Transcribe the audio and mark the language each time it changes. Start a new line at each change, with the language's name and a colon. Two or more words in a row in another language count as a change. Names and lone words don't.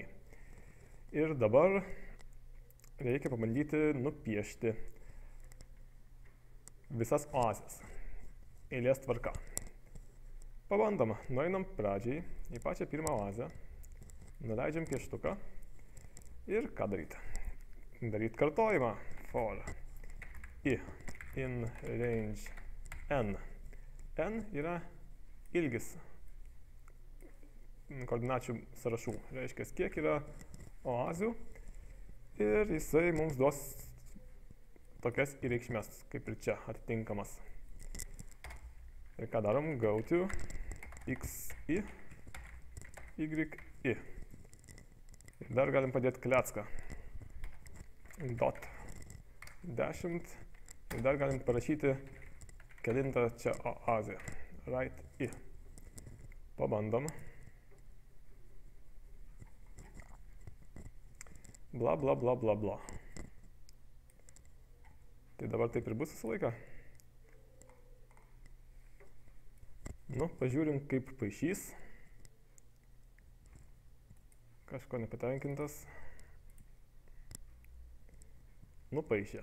Lithuanian: Ir dabar reikia pabandyti nupiešti visas oazės. Eilės tvarka. Pabandom, nueinam pradžiai į pačią pirmą oazę, nuleidžiam pieštuką ir ką daryti? Daryti kartojimą.
English: For I in range n.
Lithuanian: N yra ilgis koordinačių sąrašų. Reiškia, kiek yra oazių. Ir jisai mums duos tokias reikšmes, kaip ir čia atitinkamas. Ir ką darom?
English: Go to xi, yi.
Lithuanian: Ir dar galim padėti klecką.
English: Dot 10.
Lithuanian: Ir dar galim parašyti kelintą čia oazę.
English: Right I. Pabandom. Bla, bla, bla, bla, bla.
Lithuanian: Tai dabar taip ir bus visą laiką. Nu, pažiūrim, kaip paišys. Kažko nepatenkintas. Nupaišė.